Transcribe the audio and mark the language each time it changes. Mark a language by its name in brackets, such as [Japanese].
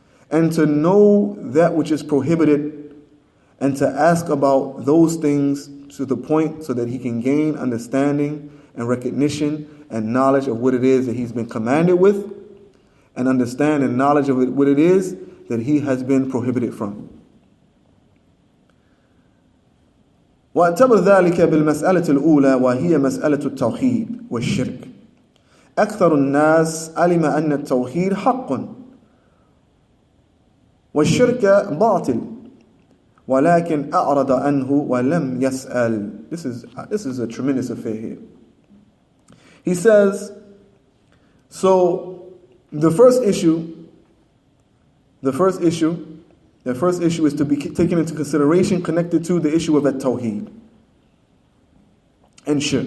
[English] And to know that which is prohibited, and to ask about those things to the point so that he can gain understanding and recognition and knowledge of what it is that he's been commanded with, and understand and knowledge of what it is that he has been prohibited from. [Arabic] واعتبر ذلك بالمسألة الأولى وهي مسألة التوحيد والشرك. أكثر الناس علم أن التوحيد حق والشرك باطل ولكن أعرض عنه ولم يسأل. [English] This is a tremendous affair here. He says, so the first issue is to be taken into consideration connected to the issue of at-tawheed and shirk.